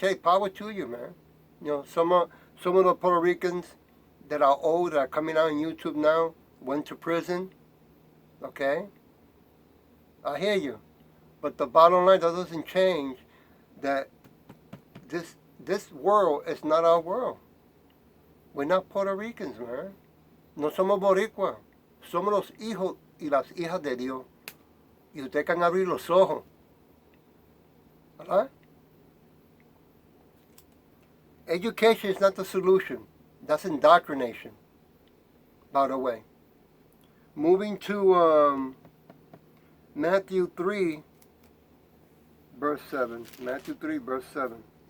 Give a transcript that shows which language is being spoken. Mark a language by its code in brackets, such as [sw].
[en] Hey, power to you, man. Some of the Puerto Ricans that are old, that are coming out on YouTube now, went to prison. Okay? I hear you. But the bottom line, that doesn't change that this world is not our world. We're not Puerto Ricans, man. [es] No somos boricuas. Somos los hijos y las hijas de Dios. Y usted [en] can [es] abrir los ojos. ¿Verdad? [en] Education is not the solution. That's indoctrination, by the way. Moving to Matthew 3, verse 7. Matthew 3, verse 7.